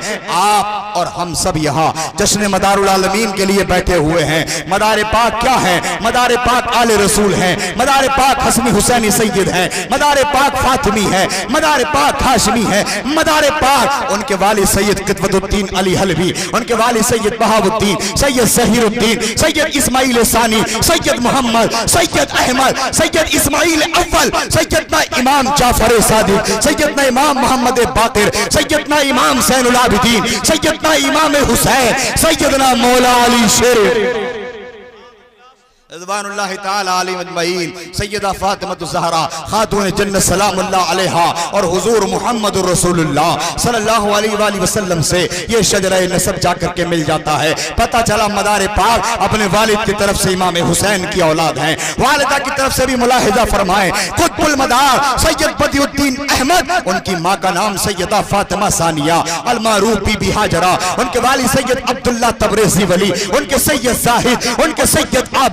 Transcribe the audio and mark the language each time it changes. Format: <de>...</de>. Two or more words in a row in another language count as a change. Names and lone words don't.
<hi>आप और हम सब यहाँ जश्न मदारुल आलमीन के लिए बैठे हुए हैं। मदार पाक क्या है? मदार पाक आले रसूल हैं, मदार पाक हसनी हुसैनी सैयद हैं, मदार पाक फातिमी है, मदार पाक हाशमी है, मदार पाक उनके वालिद सैयद क़ितवतुद्दीन अली हलवी, उनके वालिद सैयद बहाउद्दीन, सैयद ज़हीरुद्दीन, सैयद इस्माइल सानी, सैयद मोहम्मद, सैयद अहमद, सैयद इस्माइल अव्वल, सैयदना इमाम जाफर सादिक, सैयदना इमाम मोहम्मद बाकिर, सैयदना इमाम ज़ैनुल आबिदीन, सैयदना इमाम हुसैन, सैयदना मौला अली शेर</hi> <ar>رضوان الله تعالى عليهم أجمعين,</ar> <hi>सैयदा फातिमतुज़ ज़हरा खातून जन्नत</hi> <ar>سلام الله عليها</ar> <hi>और हुजूर मुहम्मदुर रसूलुल्लाह</hi> <ar>صلى الله عليه وسلم</ar> <hi>से ये शजरा नसब जाकर के मिल जाता है। पता चला मदार पाक अपने वालिद की तरफ से इमाम हुसैन की औलाद हैं, वालिदा की तरफ से भी मुलाहिजा फरमाएं। कुतुबुल मदार सैयद बदिउद्दीन अहमद, उनकी माँ का नाम सैयदा फातिमा सानिया अल मारूफ बीबी हाजरा, उनके वालिद सैयद अब्दुल्लाह तबरेज़ी वली, उनके सैयद जाहिद, उनके सैयद आबिद,</hi>